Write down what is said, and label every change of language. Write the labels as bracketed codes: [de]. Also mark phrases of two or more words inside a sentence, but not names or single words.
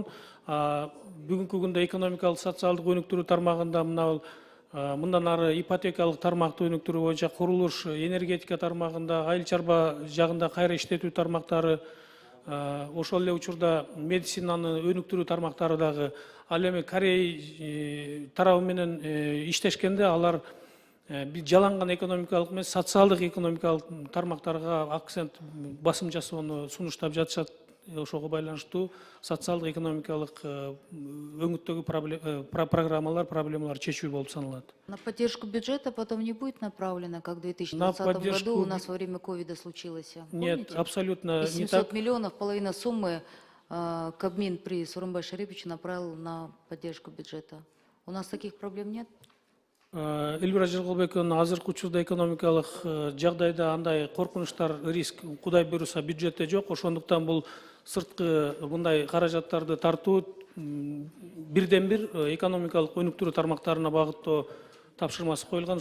[ky] Бүгүнкү күндө экономикалык социалдык өнүктүрүү тармагында мындан ары ипотекалык тармакты өнүктүрүү боюнча курулуш, энергетика тармагында, айыл чарба жагында кайра иштетүү тармактары, ошол эле учурда медицинаны өнүктүрүү тармактары дагы, ал эми Корей тарабы менен иштешкенде алар жаланган экономикалык эмес, социалдык экономикалык тармактарга акцент басым жасоону сунуштап жатышат. Ошого байланыштуу социалдык экономикалык өңүттөгү проблемалар чечүү болуп саналат. [ru] На поддержку бюджета потом не будет направлено, как в 2020 году у нас во время ковида случилось? Нет, абсолютно не так. 700 миллионов, половина суммы Кабмин при Сооронбай Шариповиче направил на поддержку бюджета. У нас таких проблем нет? [ky] Элвира Жыргалбековна, азыркы учурда экономикалык жагдайда андай коркунучтар, риск, Кудай буйруса, бюджетте жок. Ошондуктан бул сырткы мындай каражаттарды тартуу бирден бир экономикалык өнүктүрүү тармактарына багыттоо тапшырмасы коюлган.